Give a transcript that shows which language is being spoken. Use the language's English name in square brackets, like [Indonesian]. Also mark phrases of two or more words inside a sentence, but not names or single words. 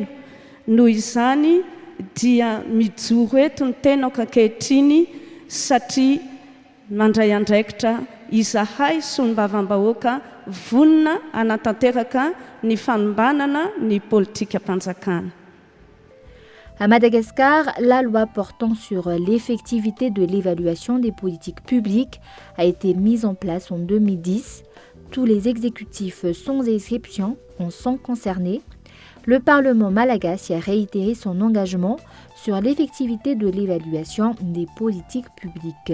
[Malagasy] Noho izany dia mijoro eto ny tenako ankehitriny satria mandray andraikitra izahay solombavam-bahoaka vonona hanatanteraka ny fanombanana ny politika-panjakana. [French] À Madagascar, la loi portant sur l'effectivité de l'évaluation des politiques publiques a été mise en place en 2010. Tous les exécutifs, sans exception, en sont concernés. Le Parlement malagasy a réitéré son engagement sur l'effectivité de l'évaluation des politiques publiques.